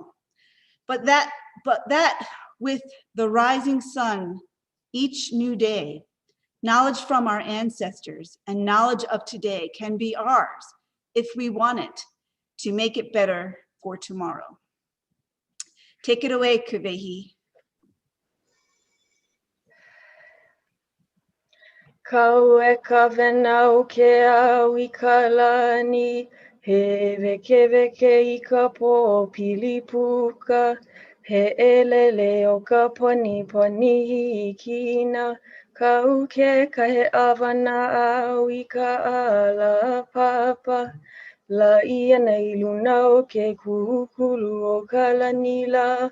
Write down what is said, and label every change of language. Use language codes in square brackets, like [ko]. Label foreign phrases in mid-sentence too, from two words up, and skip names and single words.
[en] But that with the rising sun each new day, knowledge from our ancestors and knowledge of today can be ours if we want it to make it better for tomorrow. Take it away, Kaveh. [haw] Kau e ka venau ke au I ka lani, he weke I ka pō pili puka, he elele o ka poni poni kina, kau ke kahe awana au I ka ala papa, la ia nei luna o ke kukulu o ka lanila.